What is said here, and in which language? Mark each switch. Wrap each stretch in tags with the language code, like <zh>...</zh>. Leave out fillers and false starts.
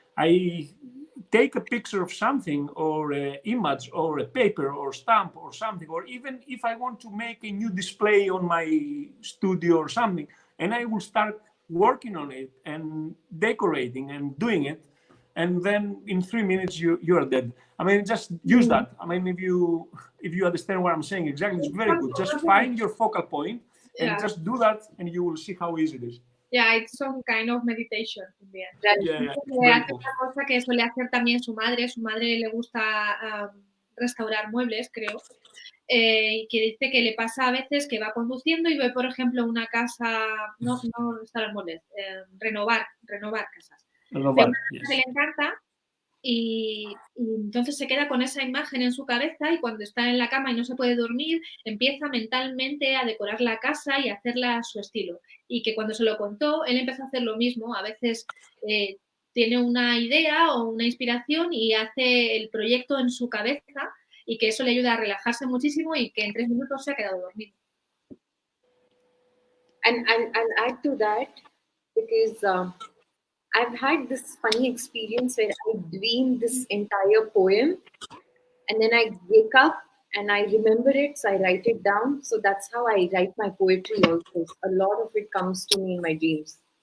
<en>I take a picture of something or an image or a paper or stamp or something, or even if I want to make a new display on my studio or something, and I will start working on it and decorating and doing it. And then in 3 minutes, you are dead. I mean, just use that. I mean, if you understand what I'm saying exactly, it's very good. Just find your focal point and just do that, and you will see how easy it is. Yeah, it's some kind of meditation in the end. Yeah,</en> <es>Hace una cosa que suele hacer también su madre. Su madre le gusta restaurar muebles, creo. Y que dice que le pasa a veces que va conduciendo y ve, por ejemplo, una casa, no restaurar muebles, renovar casas. Renovar, que le encanta y entonces se queda con esa imagen en su cabeza y cuando está en la cama y no se puede dormir, empieza mentalmente a decorar la casa y a hacerla a su estilo. Y que cuando se lo contó, él empezó a hacer lo mismo. A veces tiene una idea o una inspiración y hace el proyecto en su cabeza y que eso le ayuda a relajarse muchísimo y que en 3 minutos se ha quedado dormido.</es> <en>And I'll add to that because I've had this funny experience where I dreamed this entire poem and then I wake up and I remember it, so I write it down. So that's how I write my poetry also. A lot of it comes to me in my dreams.</en>